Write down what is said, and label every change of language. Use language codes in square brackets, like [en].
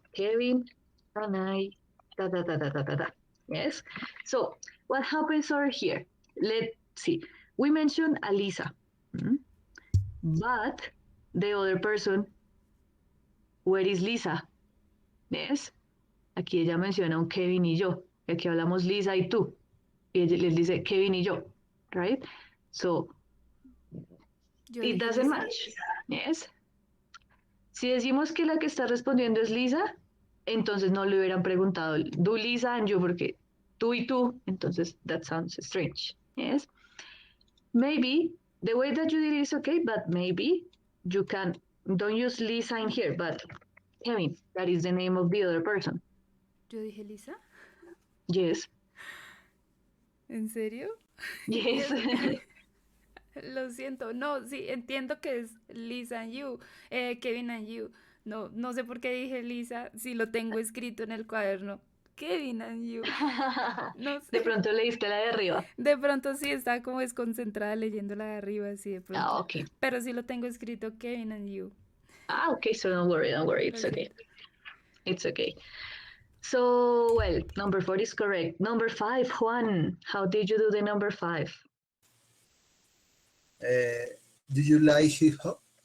[en] Kevin and I, da. Yes. So what happens over here? Let's see. We mentioned Alisa, but the other person, where is Lisa? Yes. [es] Aquí ella menciona un Kevin y yo. Aquí hablamos Lisa y tú. Y ella les dice Kevin y yo, right? [en] So it doesn't match. Yes. [es] Si decimos que la que está respondiendo es Lisa, entonces no le hubieran preguntado [en] do Lisa and you [es] porque tú y tú, entonces [en] that sounds strange. Yes. Maybe the way that you did it is okay, but maybe you don't use Lisa in here, but Kevin, that is the name of the other person. [es] ¿Yo dije Lisa? [en] Yes. [es] ¿En serio? [en] Yes. [es] Lo siento, no, sí, entiendo que es [en] Lisa and you, Kevin and you. [es] No sé por qué dije Lisa si lo tengo escrito en el cuaderno. [en] Kevin and you. [es] No sé. De pronto leíste la de arriba. De pronto sí estaba como desconcentrada leyendo la de arriba, sí, de pronto. [en] Okay. [es] Pero sí lo tengo escrito [en] Kevin and you. Okay, so don't worry, it's okay. It's okay. So, well, number 4 is correct. Number 5, Juan, how did you do the number 5? Do you like hip hop?